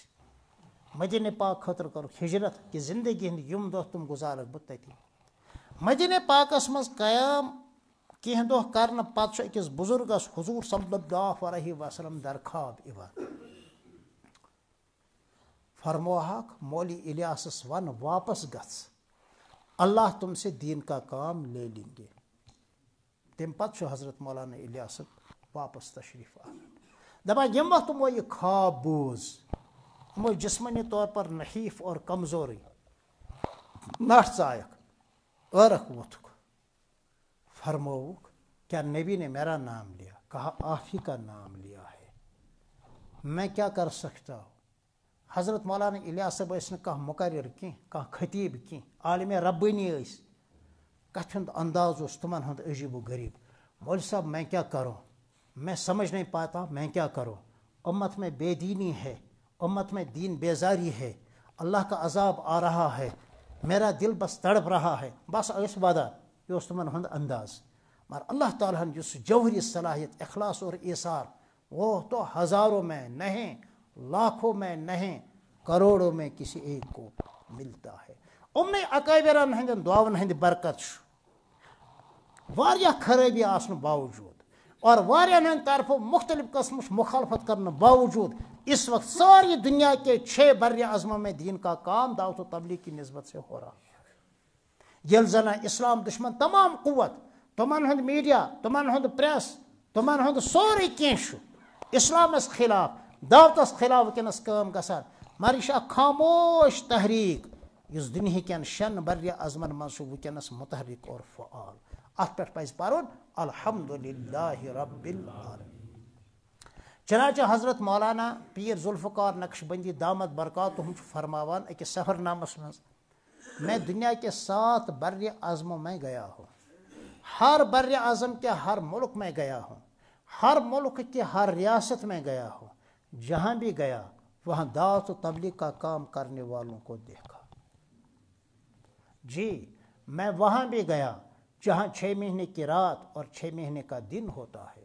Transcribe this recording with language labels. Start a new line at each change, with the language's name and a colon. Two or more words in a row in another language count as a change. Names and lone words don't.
Kashmiri: مدینہ پاک خٲطرٕ کٔرٕکھ ہجرت کہ زندگی ہٕنٛدۍ یِم دۄہ تِم گُزارکھ بہٕ تٔتی. مدینہ پاکس منٛز قیام کینٛہہ دۄہ کرنہٕ پتہٕ چھُ أکِس بُزرگس حضوٗر
Arabic: صلی اللہ علیہ وسلم
Kashmiri: درخاب یِوان. فرموہاکھ مولوی الیاسس ون واپس گژھ،
Urdu: اللہ تم سے دین کا کام لے لیں گے.
Kashmiri: تمہِ پتہٕ چھُ حضرت مولانا الیاس واپس تشریف آوان. دپان ییٚمہِ وقت تِمو یہِ خواب بوٗز، یِمو جسمانی طور پر نحیف اور کمزورٕے نٹھ ژایکھ، ٲرکھ ووٚتھُکھ، فرمووُکھ
Urdu: کیا نبی نے میرا نام لیا؟ کہا آپ ہی کا نام لیا ہے، میں کیا کر سکتا ہوں.
Kashmiri: حضرت مولانا الیاس صاحب ٲسۍ نہٕ کانٛہہ مُقرر کینٛہہ، کانٛہہ خطیٖب کینٛہہ، عالمِ ربٲنی ٲسۍ. کتھِ ہُنٛد انداز اوس تمن ہُنٛد عجیب و غریب.
Urdu: مولوی صاحب میں کیا کروں، میں سمجھ نہیں پاتا میں کیا کروں. امت میں بے دینی ہے، امت میں دین بیزاری ہے، اللہ کا عذاب آ رہا ہے، میرا دل بس تڑپ رہا ہے.
Kashmiri: بس ٲسۍ ودان، یہ اوس تمن ہُنٛد انداز.
Urdu: مگر اللہ تعالیٰ
Kashmiri: ہن یُس
Urdu: جوہری صلاحیت اخلاص اور ایثار، وہ تو ہزاروں میں نہیں، لاکھوں میں نہیں، کروڑوں میں کسی ایک کو ملتا ہے.
Kashmiri: امنے اکابرن ہندین دعاون ہند برکت واریاہ خرابی آسن باوجود اور واریاہن ہند طرف مختلف قسم مخالفت کرنے باوجود
Urdu: اس وقت ساری دنیا کے 6 بر اعظموں میں دین کا کام دعوت و تبلیغ کی نسبت سے ہو رہا ہے.
Kashmiri: یل زنا اسلام دشمن تمام قوت، تمن ہند میڈیا، تمن ہند پریس، تمن ہند سورے کینٛہہ اسلامس خلاف، دعوتس خلاف ونکس کام گژھان. مگر یہ خاموش تحریک یس دنیا کن 6 بر اعظمن مز ونکس متحرک اور فعال. ات پہ پز پرن
Arabic: الحمدللہ رب العالمین.
Kashmiri: چنانچہ حضرت مولانا پیر ذوالفقار نقش بندی دامت برکاتہم فرماوان اکس سفر نامس مز
Urdu: میں دنیا کے 7 بر اعظموں میں گیا ہوں. ہر بر اعظم کے ہر ملک میں گیا ہوں. ہر ملک کی ہر ریاست میں گیا ہوں. جہاں بھی گیا وہاں دعوت و تبلیغ کا کام کرنے والوں کو دیکھا. جی میں وہاں بھی گیا جہاں 6 مہینے کی رات اور 6 مہینے کا دن ہوتا ہے.